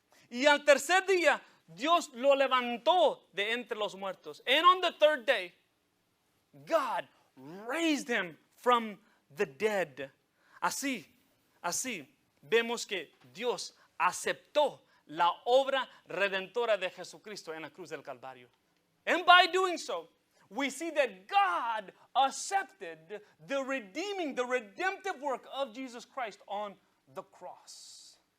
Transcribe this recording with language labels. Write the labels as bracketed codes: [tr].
[es] Y al tercer día, Dios lo levantó de entre los muertos. [en] And on the third day, God raised Him from the dead. [es] Así, vemos que Dios aceptó la obra redentora de Jesucristo en la cruz del Calvario. [en] And by doing so, we see that God accepted the redemptive work of Jesus Christ on the cross.